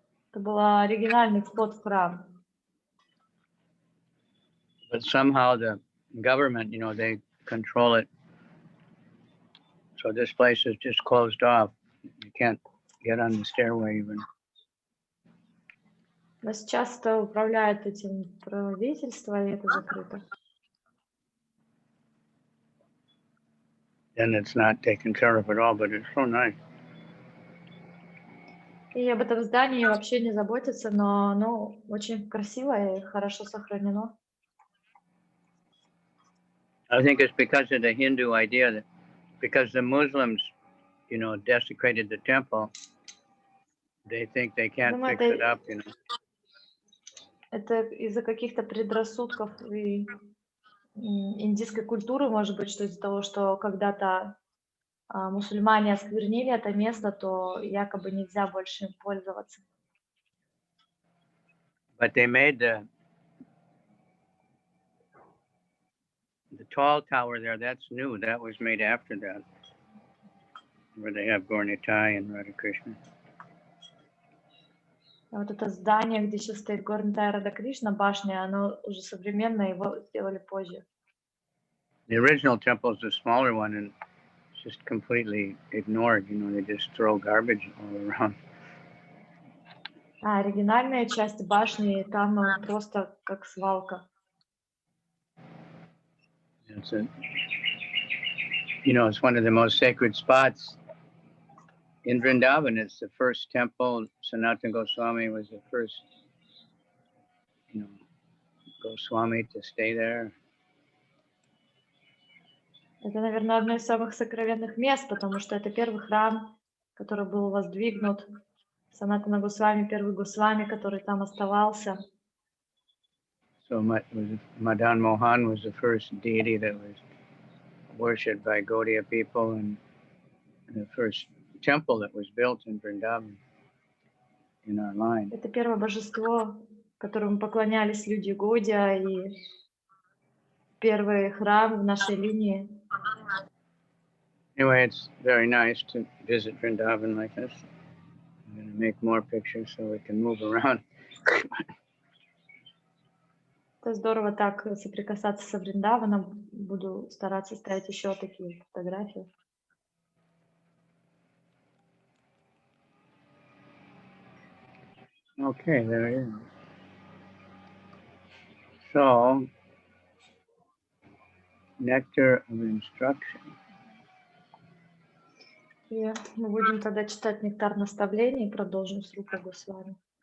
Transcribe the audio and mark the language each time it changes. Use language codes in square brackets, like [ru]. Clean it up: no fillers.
[ru] Это был оригинальный вход в храм. [en] But somehow the government, they control it. So this place is just closed off. You can't get on the stairway even. [ru] Но сейчас это управляет этим правительство, и это закрыто. [en] And it's not taken care of at all, but it's so nice. [ru] И об этом здании вообще не заботятся, но оно очень красивое и хорошо сохранено. [en] I think it's because of the Hindu idea that because the Muslims, desecrated the temple, they think they can't fix it up, [ru] Это из-за каких-то предрассудков и индийской культуры, может быть, что из-за того, что когда-то мусульмане осквернили это место, то якобы нельзя больше им пользоваться. [en] But they made the tall tower there, that's new. That was made after that, where they have Gaurnitai and Radha Krishna. [ru] А вот это здание, где сейчас стоит Gaurnitai Radha Krishna, башня, оно уже современное, его сделали позже. [en] The original temple is the smaller one, and it's just completely ignored. They just throw garbage all around. [ru] Оригинальная часть башни, там просто как свалка. [en] It's it's one of the most sacred spots in Vrindavan. It's the first temple. Sanatana Goswami was the first, Goswami to stay there. [ru] Это, наверное, одно из самых сокровенных мест, потому что это первый храм, который был воздвигнут. Санатана Госвами, первый Госвами, который там оставался. [en] So Madan Mohan was the first deity that was worshipped by Gaudiya people, and the first temple that was built in Vrindavan in our line. [ru] Это первое божество, которому поклонялись люди Годия, и первый храм в нашей линии. [en] Anyway, it's very nice to visit Vrindavan like this. I'm going to make more pictures so we can move around. [ru] Это здорово так соприкасаться со Вриндаваном. Буду стараться ставить еще такие фотографии. [en] Okay, there it is. So, Nectar of Instructions. [ru] И мы будем тогда читать Нектар наставлений и продолжим с Рупой Госвами.